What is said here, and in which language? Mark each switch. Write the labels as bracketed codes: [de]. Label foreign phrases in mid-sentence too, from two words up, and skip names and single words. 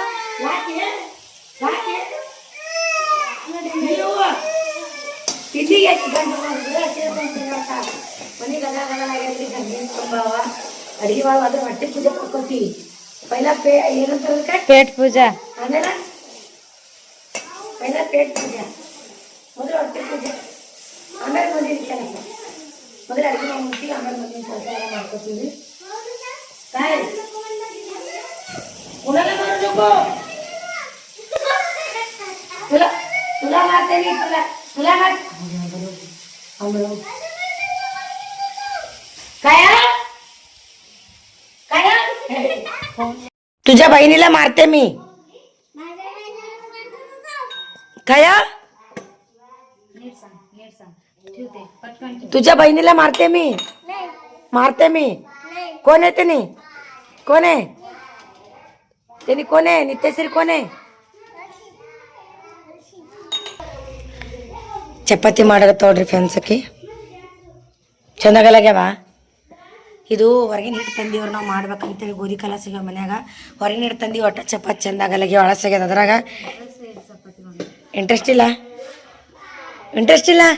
[kn] ಅಡಿಗೆ ಮಾಡುವ ಹೊಟ್ಟೆ ಪೂಜೆ ಮಾಡ್ಕೊತೀವಿ. ಪೈಲ ಏನಂತ [hi] पेट पूजा, [kn] ಆಮೇಲೆ [hi] पहले पेट पूजा, [kn] ಮೊದಲು ಹೊಟ್ಟೆ ಪೂಜೆ, ಆಮೇಲೆ ಮುಂದಿನ ಕೆಲಸ. ಮೊದಲು ಅಡಿಗೆ ಮಾಡ್ತೀವಿ, ಆಮೇಲೆ ಮುಂದಿನ ಕೆಲಸ ಎಲ್ಲ ಮಾಡ್ಕೊತೀವಿ. [mr] तुला मारते मी तुला मार तुझ्या बहिणीला मारते मी. काय तुझ्या बहिणीला मारते मी. कोण आहे त्याने? कोण आहे त्याने? कोण आहे नित्यश्री? कोण आहे? [kn] ಚಪಾತಿ ಮಾಡಕತ್ತವ್ರಿ ಫ್ರೆಂಡ್ಸಕ್ಕೆ. ಚೆಂದಾಗಲ್ಲಾಗ್ಯಾವ. ಇದು ಹೊರಗಿನ ಹಿಟ್ಟು ತಂದಿವ್ರು ನಾವು ಮಾಡ್ಬೇಕಂತೇಳಿ ಗೋಧಿ ಕಲಸಿಗೆ ಮನ್ಯಾಗ ಹೊರಗಿನ ಹಿಟ್ಟು ತಂದು ಒಟ್ಟ ಚಪಾತಿ ಚೆಂದಾಗಲ್ಲಾಗ್ಯಾವ, ಅಳಸಾಗ್ಯದ. ಅದ್ರಾಗ ಇಂಟ್ರೆಸ್ಟ್ ಇಲ್ಲ.